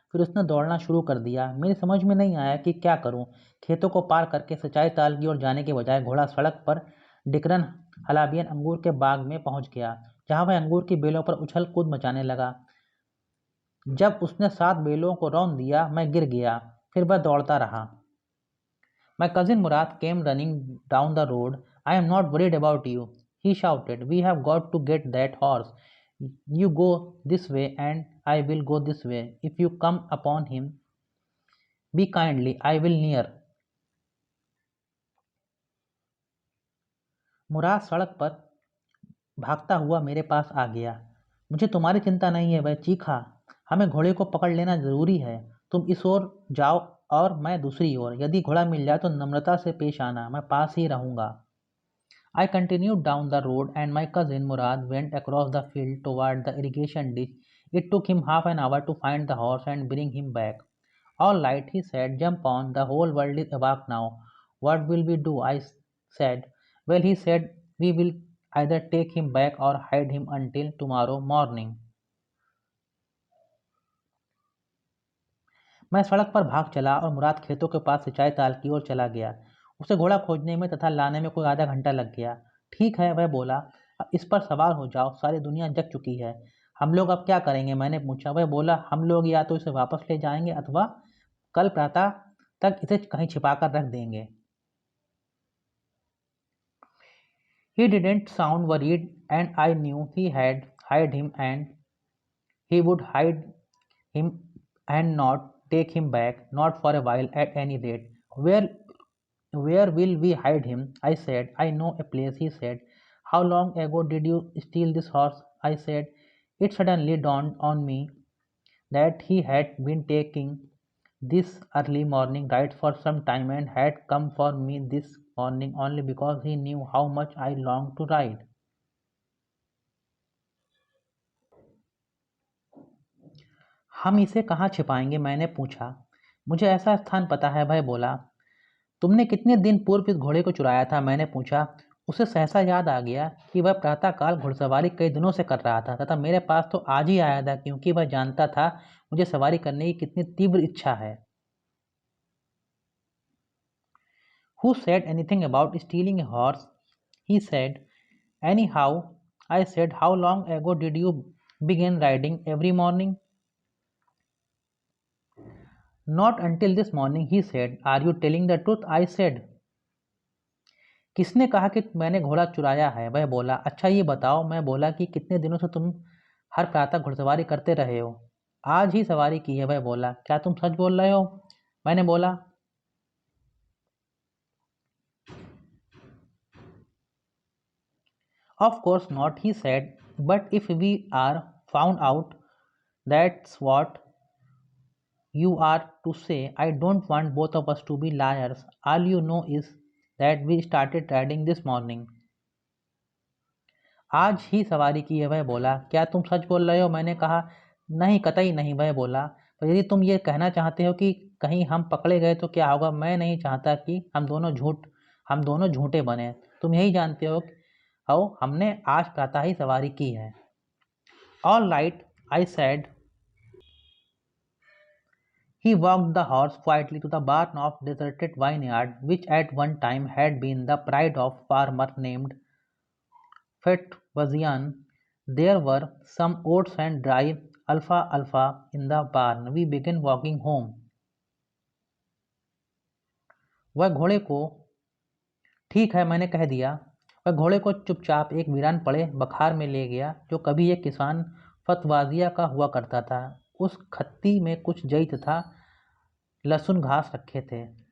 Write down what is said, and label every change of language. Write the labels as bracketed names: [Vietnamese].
[Hindi] फिर उसने दौड़ना शुरू कर दिया। मेरी समझ में नहीं आया कि क्या करूं। खेतों को पार करके सिंचाई ताल की ओर जाने के बजाय घोड़ा सड़क पर डिकरन हलाबियन अंगूर के बाग में पहुंच गया, जहां वह अंगूर की बेलों पर उछल कूद मचाने लगा। जब उसने 7 बेलों को रौंद दिया, मैं गिर गया। फिर वह दौड़ता रहा। [English] My cousin Murad came running down the road. "I am not worried about you," he shouted. "We have got to get that horse. You go this way and I will go this way. If you come upon him, be kindly, I will near." [Hindi] मुराद सड़क पर भागता हुआ मेरे पास आ गया। "मुझे तुम्हारी चिंता नहीं है," वह चीखा। "हमें घोड़े को पकड़ लेना जरूरी है। तुम इस ओर जाओ और मैं दूसरी ओर। यदि घोड़ा मिल जाए तो नम्रता से पेश आना, मैं पास ही रहूंगा। [English] I continued down the road, and my cousin Murad went across the field toward the irrigation ditch. It took him half an hour to find the horse and bring him back. All right, he said, jump on. The whole world is awake now. What will we do? I said. Well, he said, we will either take him back or hide him until tomorrow morning. [Hindi] मैं सड़क पर भाग चला और मुराद खेतों के पास सिंचाई ताल की ओर चला गया। उसे घोड़ा खोजने में तथा लाने में कोई आधा घंटा लग गया। ठीक है, वह बोला, इस पर सवार हो जाओ, सारी दुनिया जग चुकी है। हम लोग अब क्या करेंगे? मैंने पूछा। वह बोला, हम लोग या तो इसे वापस ले जाएंगे अथवा कल प्रातः तक इसे कहीं छिपा कर रख देंगे। [English] He didn't sound worried, and I knew he had hide him and he would hide him and not take him back, not for a while at any rate. Where will we hide him? I said. I know a place, he said. How long ago did you steal this horse? I said. It suddenly dawned on me that he had been taking this early morning ride for some time and had come for me this morning only because he knew how much I longed to ride. [Hindi] हम इसे कहाँ छिपाएंगे? मैंने पूछा। मुझे ऐसा स्थान पता है, भाई बोला। तुमने कितने दिन पूर्व इस घोड़े को चुराया था? मैंने पूछा। उसे सहसा याद आ गया कि वह प्रातःकाल घुड़सवारी कई दिनों से कर रहा था तथा मेरे पास तो आज ही आया था, क्योंकि वह जानता था मुझे सवारी करने की कितनी तीव्र इच्छा है। [English] Who said anything about stealing a horse? He said. Anyhow, I said, how long ago did you begin riding every morning? Not until this morning, he said. Are you telling the truth? I said. [Hindi] किसने कहा कि मैंने घोड़ा चुराया है? वह बोला। अच्छा ये बताओ। मैं बोला कि कितने दिनों से तुम हर प्रातः घुड़सवारी करते रहे हो? आज ही सवारी की है। वह बोला। क्या तुम सच बोल रहे हो? मैंने बोला। [English] Of course not, he said. But if we are found out, that's what you are to say. I don't want both of us to be liars. All you know is that we started riding this morning. [Hindi] आज ही सवारी की है। वह बोला। क्या तुम सच बोल रहे हो? मैंने कहा। नहीं, कतई नहीं। वह बोला। पर यदि तुम ये कहना चाहते हो कि कहीं हम पकड़े गए तो क्या होगा? मैं नहीं चाहता कि हम दोनों झूठे बने। तुम यही जानते हो हमने आज प्रातः ही सवारी की है। [English] All right, I said. He walked the horse quietly to the barn of deserted vineyard, which at one time had been the pride of a farmer named Fetwazian. There were some oats and dry alfalfa in the barn. We began walking home. [Hindi] वह घोड़े को ठीक है, मैंने कह दिया। वह घोड़े को चुपचाप एक वीरान पड़े बखार में ले गया जो कभी एक किसान फतवाजिया का हुआ करता था। उस खत्ती में कुछ जई तथा लहसुन घास रखे थे।